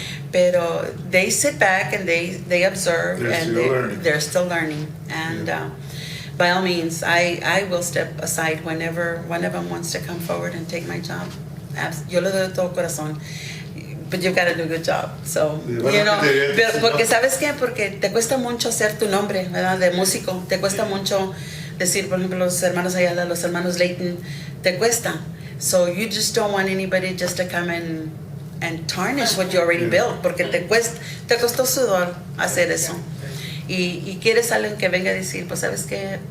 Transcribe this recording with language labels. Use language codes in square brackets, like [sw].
[en] Pero they sit back and they observe, and they're still learning. And by all means, I will step aside whenever one of them wants to come forward and take my job. [es] Yo le doy todo corazón. [en] But you've got to do a good job. [es] So, porque ¿sabes qué? Porque te cuesta mucho hacer tu nombre, ¿verdad? De músico. Te cuesta mucho decir, por ejemplo, los hermanos Ayala, los hermanos Leighton. Te cuesta. [en] So you just don't want anybody just to come and tarnish what you already built. [es] Porque te costó sudor hacer eso. Y quieres alguien que venga a decir, pues, ¿sabes qué?